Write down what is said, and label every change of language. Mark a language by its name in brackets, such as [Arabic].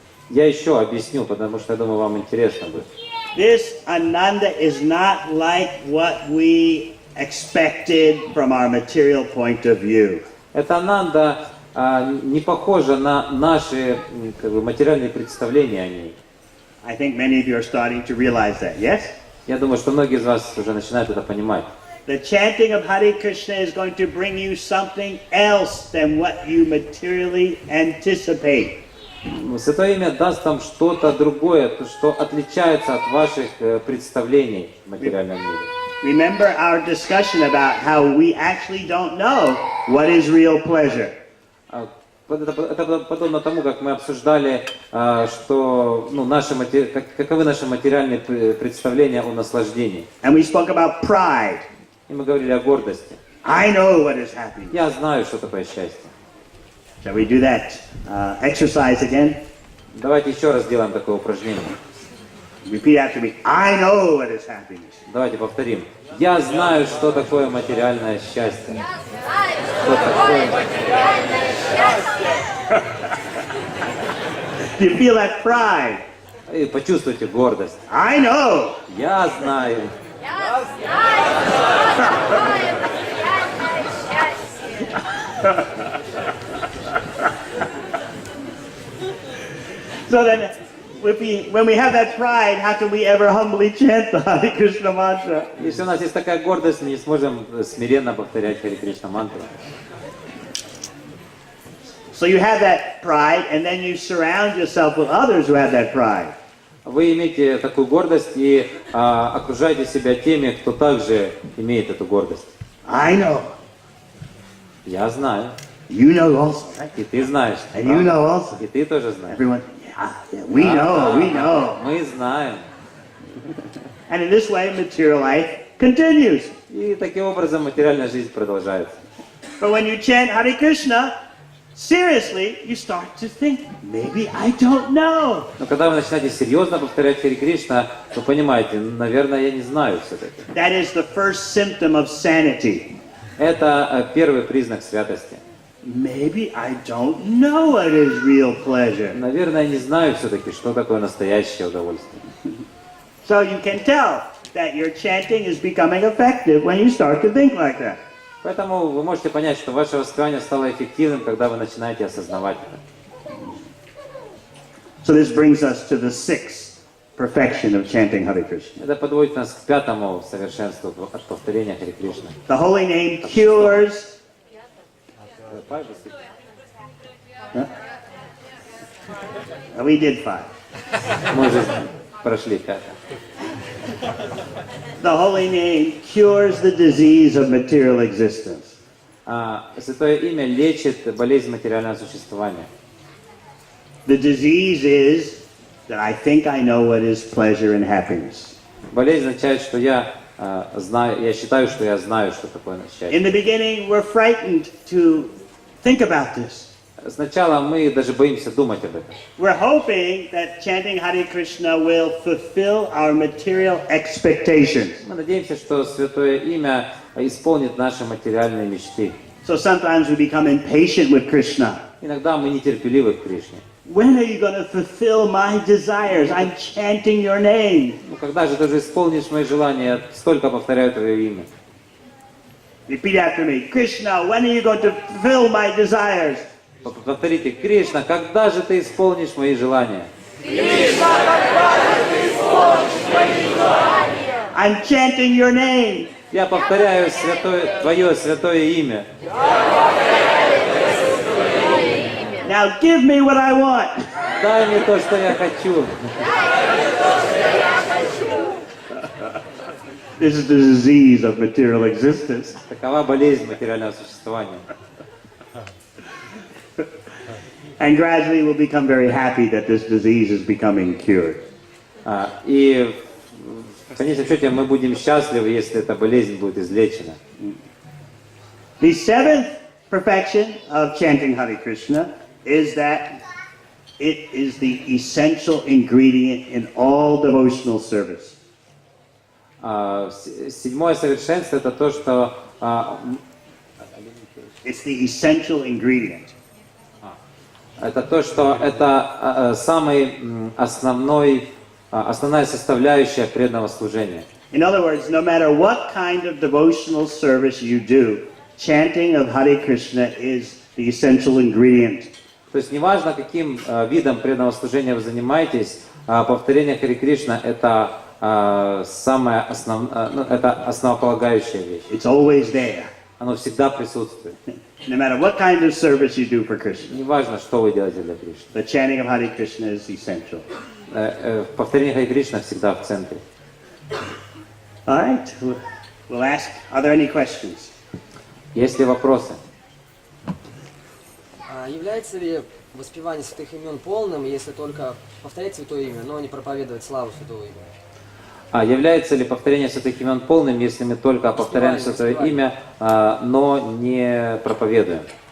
[Russian] Я еще объясню, потому что я думаю, вам интересно будет. [English] This Ananda is not like what we expected from our material point of view. [Russian] Эта ананда не похожа на наши материальные представления о ней. [English] I think many of you are starting to realize that, yes? [Russian] Я думаю, что многие из вас уже начинают это понимать. [English] The chanting of Hare Krishna is going to bring you something else than what you materially anticipate. [Russian] Святое имя даст вам что-то другое, что отличается от ваших представлений в материальном мире. [English] Remember our discussion about how we actually don't know what is real pleasure. [Russian] Это подобно тому, как мы обсуждали, что каковы наши материальные представления о наслаждении. [English] And we spoke about pride. [Russian] И мы говорили о гордости. [English] I know what is happiness. [Russian] Я знаю, что такое счастье. [English] Shall we do that exercise again? [Russian] Давайте еще раз сделаем такое упражнение. [English] Repeat after me. I know what is happiness. [Russian] Давайте повторим. Я знаю, что такое материальное счастье. Что такое материальное счастье? [English] Do you feel that pride? [Russian] И почувствуйте гордость. [English] I know. [Russian] Я знаю. Я знаю, что такое материальное счастье. [English] So then, when we have that pride, how can we ever humbly chant the Hare Krishna mantra? [Russian] Если у нас есть такая гордость, мы не сможем смиренно повторять Харе Кришна мантру. [English] So you have that pride, and then you surround yourself with others who have that pride. [Russian] Вы имеете такую гордость и окружаете себя теми, кто также имеет эту гордость. [English] I know. [Russian] Я знаю. [English] You know also, right? [Russian] И ты знаешь. [English] And you know also. [Russian] И ты тоже знаешь. [English] Everyone, yeah, we know. [Russian] Мы знаем. [English] And in this way, material life continues. [Russian] И таким образом материальная жизнь продолжается. [English] But when you chant Hare Krishna, seriously, you start to think, maybe I don't know. [Russian] Но когда вы начинаете серьезно повторять Харе Кришна, вы понимаете, наверное, я не знаю все-таки. [English] That is the first symptom of sanity. [Russian] Это первый признак святости. [English] Maybe I don't know what is real pleasure. [Russian] Наверное, я не знаю все-таки, что такое настоящее удовольствие. [English] So you can tell that your chanting is becoming effective when you start to think like that. [Russian] Поэтому вы можете понять, что ваше воспевание стало эффективным, когда вы начинаете осознавать это. [English] So this brings us to the sixth perfection of chanting Hare Krishna. [Russian] Это подводит нас к пятому совершенству от повторения Харе Кришны. [English] The holy name cures. We did 5. [Russian] Мы уже прошли пятое. [English] The holy name cures the disease of material existence. [Russian] Святое имя лечит болезнь материального существования. [English] The disease is that I think I know what is pleasure and happiness. [Russian] Болезнь означает, что я знаю, я считаю, что я знаю, что такое счастье. [English] In the beginning, we're frightened to think about this. [Russian] Сначала мы даже боимся думать об этом. [English] We're hoping that chanting Hare Krishna will fulfill our material expectations. [Russian] Мы надеемся, что святое имя исполнит наши материальные мечты. [English] So sometimes we become impatient with Krishna. [Russian] Иногда мы нетерпеливы к Кришне. [English] When are you going to fulfill my desires? I'm chanting your name. [Russian] Ну когда же ты же исполнишь мои желания? Я столько повторяю твое имя. [English] Repeat after me. Krishna, when are you going to fulfill my desires? [Russian] Повторите, Кришна, когда же ты исполнишь мои желания? Кришна, когда же ты исполнишь мои желания? [English] I'm chanting your name. [Russian] Я повторяю твое святое имя. [English] Now give me what I want. [Russian] Дай мне то, что я хочу. [English] This is the disease of material existence. [Russian] Такова болезнь материального существования. [English] And gradually we'll become very happy that this disease is becoming cured. [Russian] И в конечном счете мы будем счастливы, если эта болезнь будет излечена. [English] The seventh perfection of chanting Hare Krishna is that it is the essential ingredient in all devotional service. [Russian] Седьмое совершенство это то, что [English] It's the essential ingredient. [Russian] это основная составляющая преданного служения. [English] In other words, no matter what kind of devotional service you do, chanting of Hare Krishna is the essential ingredient. [Russian] То есть неважно, каким видом преданного служения вы занимаетесь, повторение Харе Кришна это это основополагающая вещь. [English] It's always there. [Russian] Оно всегда присутствует. [English] No matter what kind of service you do for Krishna, [Russian] Неважно, что вы делаете для Кришны. [English] the chanting of Hare Krishna is essential. [Russian] Повторение Харе Кришна всегда в центре. [English] All right, we'll ask, are there any questions? [Russian] Есть ли вопросы? Является ли воспевание святых имен полным, если только повторять святое имя, но не проповедовать славу святого имени? Является ли повторение святых имен полным, если мы только повторяем святое имя, но не проповедуем?